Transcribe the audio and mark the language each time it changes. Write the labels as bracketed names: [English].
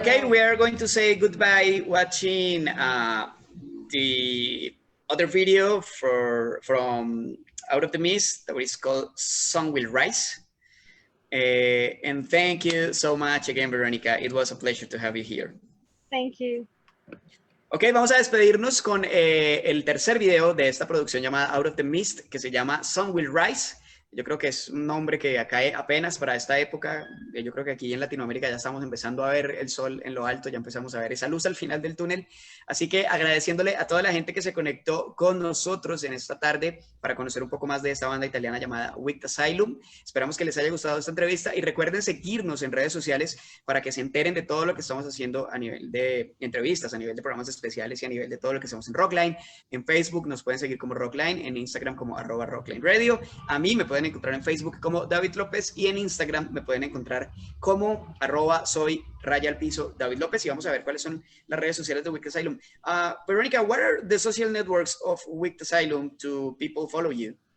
[English] okay, we are going to say goodbye watching the other video from Out of the Mist, that is called Sun Will Rise. And thank you so much again, Veronica. It was a pleasure to have you here. Thank you. [Spanish] Ok, vamos a despedirnos con el tercer video de esta producción llamada Out of the Mist, que se llama Sun Will Rise. Yo creo que es un nombre que cae apenas para esta época. Yo creo que aquí en Latinoamérica ya estamos empezando a ver el sol en lo alto, ya empezamos a ver esa luz al final del túnel. Así que agradeciéndole a toda la gente que se conectó con nosotros en esta tarde para conocer un poco más de esta banda italiana llamada Wicked Asylum. Esperamos que les haya gustado esta entrevista y recuerden seguirnos en redes sociales para que se enteren de todo lo que estamos haciendo a nivel de entrevistas, a nivel de programas especiales y a nivel de todo lo que hacemos en Rockline. En Facebook nos pueden seguir como Rockline, en Instagram como @RocklineRadio. A mí me pueden encontrar en Facebook como David López y en Instagram me pueden encontrar como @soy_David López y vamos a ver cuáles son las redes sociales de Wicked Asylum. [English] Veronica, what are the social networks of Wicked Asylum to people follow you?